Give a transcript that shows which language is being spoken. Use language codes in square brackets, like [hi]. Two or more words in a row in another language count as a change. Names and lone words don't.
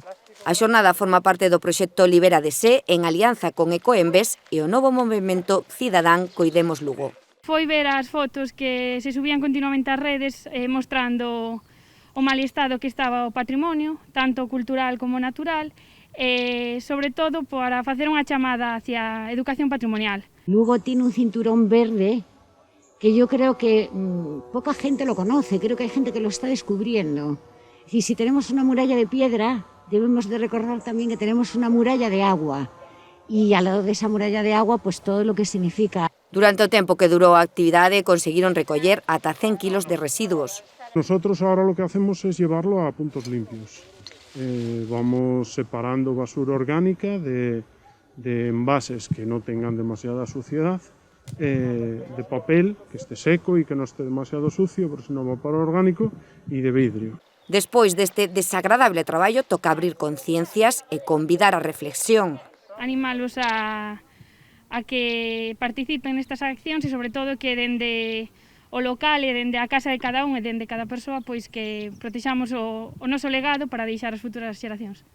[gl] A xornada forma parte do proxecto Libera de Sé en alianza con Ecoembes e o novo movemento Cidadán Coidemos Lugo. Foi ver as fotos que se subían continuamente ás redes mostrando o mal estado que estaba o patrimonio, tanto cultural como natural, e sobre todo para facer unha chamada hacia a educación patrimonial. [es] Lugo tiene un cinturón verde que yo creo que poca gente lo conoce, creo que hay gente que lo está descubriendo. Y si tenemos una muralla de piedra, debemos de recordar también que tenemos una muralla de agua, y al lado de esa muralla de agua, pues todo lo que significa. [gl] Durante o tempo que durou a actividade, conseguiron recoller ata 100 kilos de residuos. [es] Nosotros ahora lo que hacemos es llevarlo a puntos limpios. Vamos separando basura orgánica de envases que no tengan demasiada suciedad, de papel que esté seco y que no esté demasiado sucio, porque si no va para orgánico, y de vidrio. [gl] Despois deste desagradable traballo, toca abrir conciencias e convidar a reflexión. Animalos a que participen nestas accións e, sobre todo, que dende o local e dende a casa de cada un e dende cada persoa, pois que protexamos o noso legado para deixar as futuras xeracións.